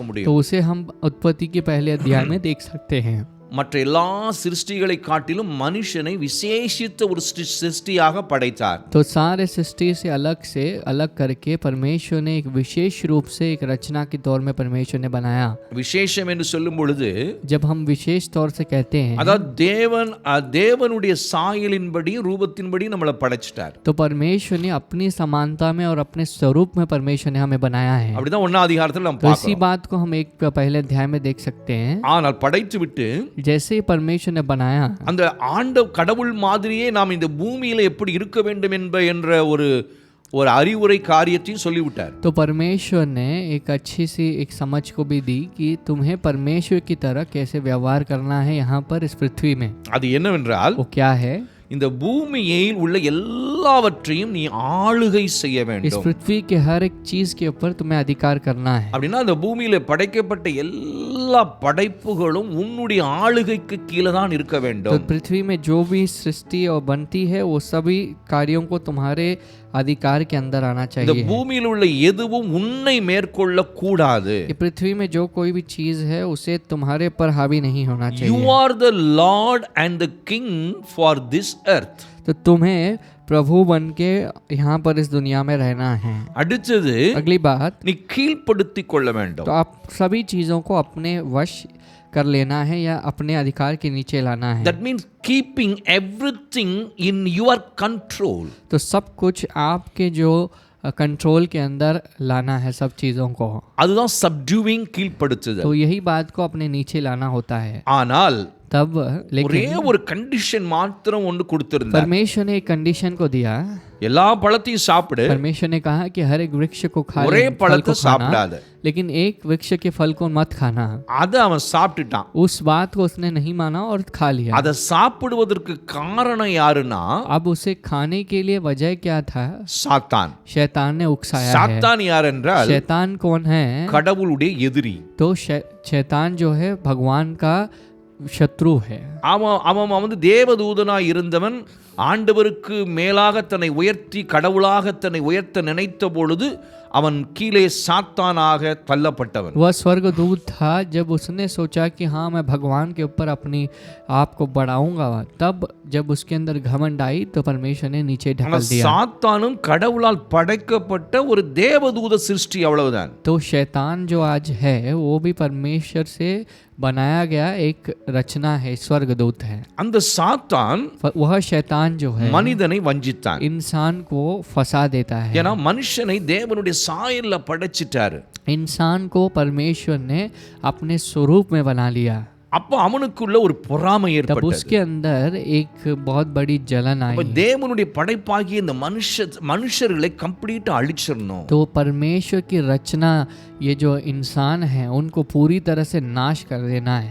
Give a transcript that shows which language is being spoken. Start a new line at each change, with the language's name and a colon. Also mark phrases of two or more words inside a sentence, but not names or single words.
Hindi: तो
Tamil: முடியும்.
Hindi: उसे हम उत्पत्ति के पहले अध्याय में देख सकते हैं.
Tamil: மற்ற எல்லா சிருஷ்டிகளை காட்டிலும் மனுஷனை விசேஷித்த ஒரு சிருஷ்டியாக படைத்தார்.
Hindi: तो सारे सृष्टि से अलग करके परमेश्वर ने एक विशेष रूप से एक रचना के तौर में परमेश्वर ने बनाया.
Tamil: விசேஷம் என்று சொல்லும் பொழுது
Hindi: जब हम विशेष तौर से कहते हैं
Tamil: அதாவது தேவனுடைய சாயலின்படி ரூபத்தின்படி நம்மளை படைச்சிட்டார்.
Hindi: तो परमेश्वर ने अपनी समानता में और अपने स्वरूप में परमेश्वर ने हमें बनाया है.
Tamil: அப்படிதான் 1 அதிகாரத்தில் நாம்
Hindi: तो इसी
Tamil: பார்க்கிறோம்.
Hindi: बात को हम एक पहले अध्याय में देख सकते हैं.
Tamil: ஆனால் படைத்து விட்டு
Hindi: जैसे ही परमेश्वर ने बनाया,
Tamil: அந்த கடவுள் மாதிரியே நாம் இந்த பூமியில எப்படி இருக்க வேண்டும் என்ற ஒரு அறிவுரை காரியத்தையும் சொல்லிவிட்டார்.
Hindi: तो परमेश्वर ने एक अच्छी सी एक समझ को भी दी कि तुम्हें परमेश्वर की तरह कैसे व्यवहार करना है यहाँ पर इस पृथ्वी में.
Tamil: அது என்னவென்றால்
Hindi: वो क्या है?
Tamil: இந்த பூமியில் உள்ள எல்லாவற்றையும் நீ ஆளுகை செய்ய
Hindi: इस
Tamil: வேண்டும்.
Hindi: पृथ्वी के हर एक चीज के ऊपर तुम्हें अधिकार करना है.
Tamil: அப்படின்னா அந்த பூமியில படைக்கப்பட்ட எல்லா படைப்புகளும் உன்னுடைய ஆளுகைக்கு கீழே தான் இருக்க
Hindi: तो
Tamil: வேண்டும்.
Hindi: पृथ्वी में जो भी सृष्टि और बनती है वो सभी कार्यों को तुम्हारे अधिकार के अंदर आना
Tamil: இந்த
Hindi: चाहिए.
Tamil: பூமியில் உள்ள எதுவும் உன்னை மேற்கொள்ள கூடாது.
Hindi: ये पृथ्वी में जो कोई भी चीज है उसे तुम्हारे पर हावी नहीं होना
English: You
Hindi: चाहिए.
English: are the Lord and the King for this earth.
Hindi: तो तुम्हें प्रभु बन के यहाँ पर इस दुनिया में रहना है.
Tamil: அடுத்தது
Hindi: अगली बात,
Tamil: நீ கீழ்ப்படுத்திக் கொள்ள வேண்டும்.
Hindi: तो आप सभी चीजों को अपने वश कर लेना है या अपने अधिकार के नीचे लाना है.
English: That means keeping everything in your control.
Hindi: तो सब कुछ आपके जो कंट्रोल के अंदर लाना है सब चीजों को.
Tamil: அதுதான் subduing கீழ்ப்படுத்துதல்.
Hindi: तो यही बात को अपने नीचे लाना होता है.
Tamil: ஆனால்
Hindi: तब
Tamil: ஒரே
Hindi: लेकिन
Tamil: ஒரு கண்டிஷன் மாத்திரம் ஒன்று கொடுத்திருந்தார்.
Hindi: परमेश्वर ने एक कंडीशन को दिया.
Tamil: எல்லா பழத்தையும் சாப்பிடு,
Hindi: परमेश्वर ने कहा कि हर एक वृक्ष को खा
Tamil: ஒரே
Hindi: फल
Tamil: பழத்தை
Hindi: को खाना,
Tamil: சாப்பிடாத.
Hindi: लेकिन एक वृक्ष के फल को मत खाना.
Tamil: அதை அவன் சாப்பிட்டுட்டான்.
Hindi: उस बात को उसने नहीं माना और खा लिया.
Tamil: அதை சாப்பிடுவதற்கு காரணம் யாருன்னா
Hindi: अब उसे खाने के लिए वजह क्या था?
Tamil: சாத்தான்.
Hindi: शैतान ने उकसाया है.
Tamil: சாத்தான் யார் என்றால்
Hindi: शैतान कौन है?
Tamil: கடவுளுடைய எதிரி.
Hindi: तो शैतान जो है भगवान का शत्रु है.
Tamil: அவன் தேவதூதனாய் இருந்தவன் ஆண்டவருக்கு மேலாக தன்னை உயர்த்தி கடவுளாக தன்னை உயர்த்த நினைத்த பொழுது அவன் கீழே சாத்தானாக தள்ளப்பட்டவன்.
Hindi: वह स्वर्गदूत था. जब उसने सोचा कि हाँ मैं भगवान के ऊपर अपनी आप को बढ़ाऊंगा, तब जब उसके अंदर घमंड आई तो परमेश्वर ने नीचे ढकल दिया.
Tamil: சாத்தானும் கடவுளால் படைக்கப்பட்ட ஒரு தேவதூத சிருஷ்டி, அவ்வளவுதான்.
Hindi: तो शैतान जो आज है वो भी परमेश्वर से बनाया गया एक रचना है, स्वर्गदूत है.
Tamil: அந்த சாத்தான்
Hindi: वह शैतान जो है
Tamil: மனிதனை வஞ்சித்தான்.
Hindi: इंसान को फंसा देता है.
Tamil: ஏன்னா மனுஷனை தேவனுடைய சாயல்ல படைச்சிட்டாரு.
Hindi: इंसान को परमेश्वर ने अपने स्वरूप में बना लिया.
Tamil: அப்போ அவனுக்குள்ள ஒரு பொறாமை
Hindi: तब
Tamil: ஏற்பட்டது.
Hindi: उसके अंदर एक बहुत बड़ी जलन
Tamil: அப்ப
Hindi: आई.
Tamil: தேவனுடைய படைப்பாகிய இந்த மனுஷர்களை கம்ப்ளீட்டா அழிச்சிடணும்.
Hindi: तो परमेश्वर की रचना, ये जो इंसान है उनको पूरी तरह से नाश कर देना है.